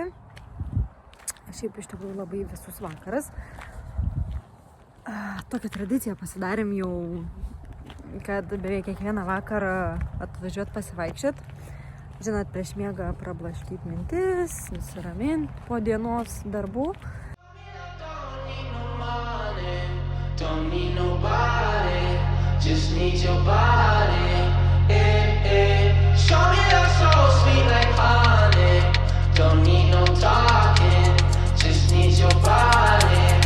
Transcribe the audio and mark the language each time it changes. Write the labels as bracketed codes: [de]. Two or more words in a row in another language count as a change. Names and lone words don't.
[lt] Šiaip iš tikrųjų labai visus vakaras. Tokią tradiciją pasidarėm jau, kad beveik kiekvieną vakarą atvažiuot pasivaikščiot. Žinot, prieš miegą prablaškyt mintis, nusiramint po dienos darbų. [en] Don't need nobody, just need your body. Show me that soul sweet like honey. Don't need no talking, just need your body.